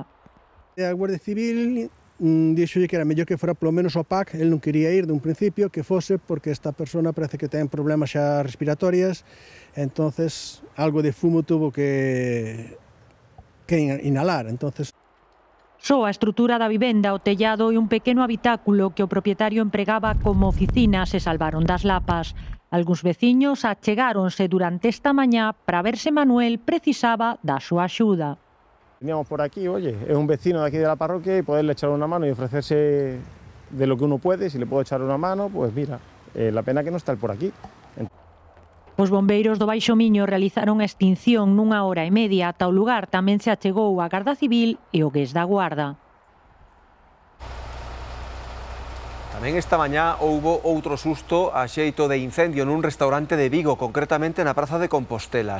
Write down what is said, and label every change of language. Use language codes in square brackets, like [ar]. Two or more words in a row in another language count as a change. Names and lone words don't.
[gl] A Guardia Civil dixolle que era mellor que fora polo menos ao PAC, el non quería ir dun principio, que fose porque esta persona parece que ten problemas xa respiratorias, entonces algo de fumo tuvo que inhalar, entonces. Só a estrutura da vivenda, o tellado e un pequeno habitáculo que o propietario empregaba como oficina se salvaron das lapas. Algúns veciños achegáronse durante esta mañá para ver se Manuel precisaba da súa axuda. [es] Veníamos por aquí, oye, es un vecino de aquí de la parroquia y poderle echar una mano y ofrecerse de lo que uno puede, si le puedo echar una mano, pues mira, la pena que non está por aquí. [gl] Os bombeiros do Baixo Miño realizaron a extinción nunha hora e media. Ata o lugar tamén se achegou a Garda Civil e o GES da Guarda. Tamén esta mañá houbo outro susto a xeito de incendio nun restaurante de Vigo, concretamente na Praza de Compostela.